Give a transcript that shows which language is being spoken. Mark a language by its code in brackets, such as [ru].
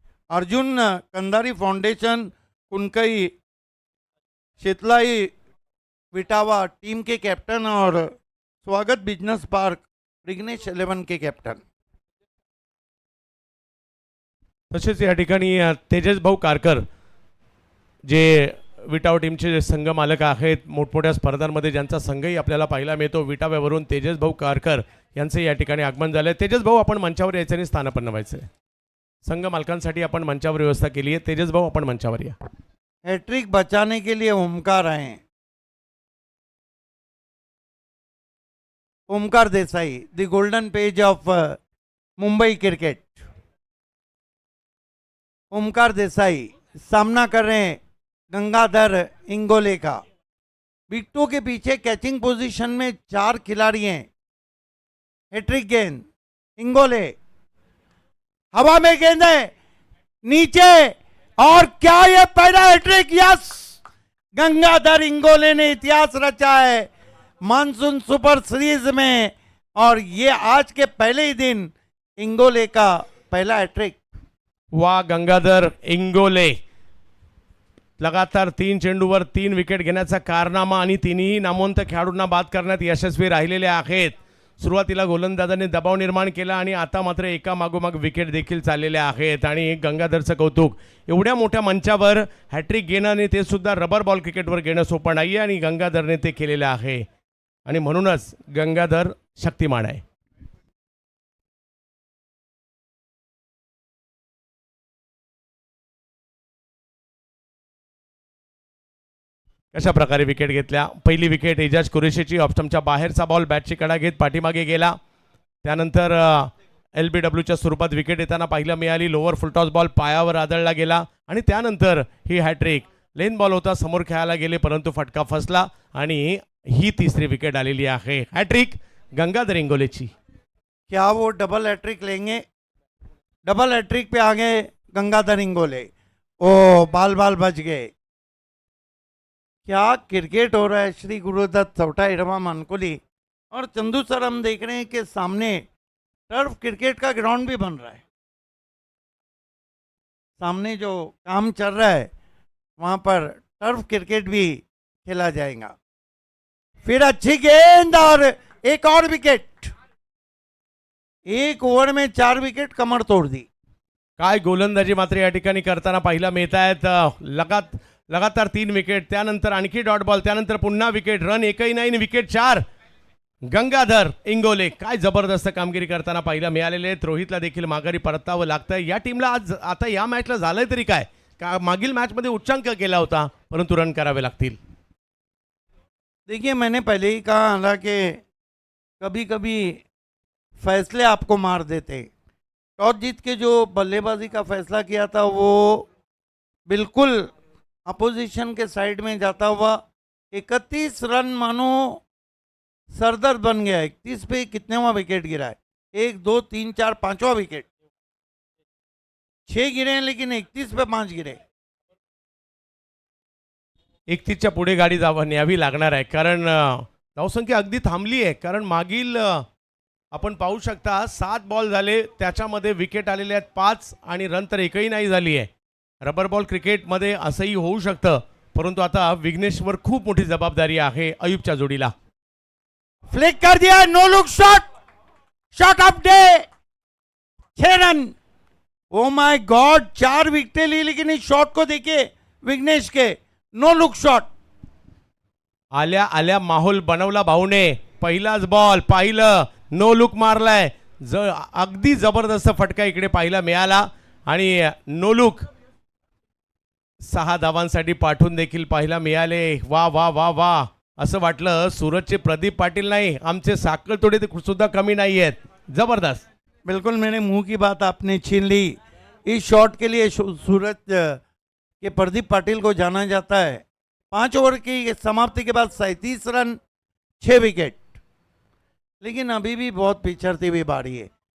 [hi] Arjun Kandhari foundation कुनकई शीतलाई Vitawa team के captain और स्वागत बिजनेस पार्क रिग्नेश 11 के कैप्टन। [mr] तसेच या ठिकाणी तेजस भाऊ कारकर जे विटाव टीमचे संघ मालक आहेत, मोठमोठ्या स्पर्धांमध्ये ज्यांचा संघही आपल्याला पाहायला मिळतो, विटाव्यावरून तेजस भाऊ कारकर यांचे या ठिकाणी आगमन झाले. तेजस भाऊ, आपण मंचावर यायचं आणि स्थानापन्न व्हायचं आहे. संघ मालकांसाठी आपण मंचावर व्यवस्था केली आहे. तेजस भाऊ, आपण मंचावर या. [hi] हैट्रिक बचाने के लिए ओमकार आए। Omkar Desai, the golden page of Mumbai cricket. Omkar Desai सामना कर रहे हैं गंगाधर इंगोले का। विकेटों के पीछे कैचिंग पोजीशन में 4 खिलाड़ी हैं। हैट्रिक गेंद, इंगोले, हवा में गेंद है, नीचे, और क्या ये पहला हैट्रिक? यस, गंगाधर इंगोले ने इतिहास रचा है मानसून सुपर सीरीज में, और ये आज के पहले ही दिन इंगोले का पहला हैट्रिक। [mr] वा, गंगाधर इंगोले लगातार 3 चेंडूवर 3 विकेट घेण्याचा कारनामा आणि तिन्ही नामवंत खेळाडूंना बाद करण्यात यशस्वी राहिलेले आहेत. सुरुवातीला गोलंदाजांनी दबाव निर्माण केला आणि आता मात्र एका मागोमाग विकेट देखील चाललेल्या आहेत. आणि गंगाधरचं कौतुक, एवढ्या मोठ्या मंचावर हॅट्रिक घेणं आणि ते सुद्धा रबर बॉल क्रिकेटवर घेणं सोपं नाही आणि गंगाधरने ते केलेलं आहे आणि म्हणूनच गंगाधर शक्तिमान आहे. कशा प्रकारे विकेट घेतल्या. पहिली विकेट एजाज कुरेशीची, ऑप्शनच्या बाहेरचा बॉल बॅटची कडा घेत पाठीमागे गेला. त्यानंतर LBWच्या स्वरूपात विकेट येताना पाहायला मिळाली. लोअर फुलटॉस बॉल पायावर आदळला गेला आणि त्यानंतर ही हॅट्रिक. लेन बॉल होता, समोर खेळायला गेले परंतु फटका फसला आणि ही तिसरी विकेट आलेली आहे. हॅट्रिक गंगाधर इंगोलेची. [hi] क्या वो डबल हैट्रिक लेंगे? डबल हैट्रिक पे आ गए गंगाधर इंगोले। ओ, बाल बाल बच गए। क्या क्रिकेट हो रहा है श्री गुरुदत्त चौटा इरवा मानकोली। और चंदू सर, हम देख रहे हैं कि सामने टर्फ क्रिकेट का ग्राउंड भी बन रहा है। सामने जो काम चल रहा है वहां पर टर्फ क्रिकेट भी खेला जाएगा। फिर अच्छी गेंद और एक और विकेट। 1 ओव्हर में 4 विकेट कमर तोड़ दी। [mr] काय गोलंदाजी मात्र या ठिकाणी करताना पाहायला मिळत आहेत. लगातार 3 विकेट, त्यानंतर आणखी डॉट बॉल, त्यानंतर पुन्हा विकेट, रन एकही नाही, विकेट 4. गंगाधर इंगोले काय जबरदस्त कामगिरी करताना पाहायला मिळालेले आहेत. रोहितला देखील माघारी परतावं लागतंय. या टीमला आज आता या मॅचला झालंय तरी काय, का मागील मॅचमध्ये उच्चांक केला होता परंतु रन करावे लागतील. [hi] देखिए, मैंने पहले ही कहा हालांकि कभी कभी फैसले आपको मार देते। टॉस जीत के जो बल्लेबाजी का फैसला किया था वो बिल्कुल अपोजिशन के साइड में जाता हुआ 31 रन मानो सरदर्द बन गया। 31 पे कितनेवा विकेट गिरा है? 1 2 3 4 5वां विकेट। 6 गिरे हैं लेकिन 31 पे 5 गिरे। [mr] 31च्या पुढे गाडी न्यावी लागणार आहे कारण धावसंख्या अगदी थांबली आहे. कारण मागील आपण पाहू शकता 7 बॉल झाले, त्याच्यामध्ये विकेट आलेले आहेत 5 आणि रन तर एकही नाही झाली आहे. रबर बॉल क्रिकेटमध्ये असंही होऊ शकतं, परंतु आता विघ्नेशवर खूप मोठी जबाबदारी आहे अयूबच्या जोडीला. [hi] फ्लिक कर दिया, no look shot, shot of day. 6 run. Oh my God, 4 विकेटें ली, लेकिन इस शॉट को देखिए विघ्नेश के, नो लुक शॉट। [mr] आल्या आल्या माहोल बनवला भाऊने, पहिलाच बॉल पाहिलं, नो लुक मारलाय, अगदी जबरदस्त फटका इकडे पाहायला मिळाला आणि नो लुक 6 धावांसाठी पाठवून देखील पाहायला मिळाले। वा वा वा वा, असं वाटलं सूरजचे प्रदीप पाटील नाही, आमचे साखर तोडे सुद्धा कमी नाही आहेत। जबरदस्त। [hi] बिल्कुल मेरे मुंह की बात आपने छीन ली। इस शॉट के लिए सूरज के प्रदीप पाटिल को जाना जाता है। 5 ओवर की समाप्ति के बाद 37 रन, 6 विकेट, लेकिन अभी भी बहुत पिछड़ती हुई बारी है।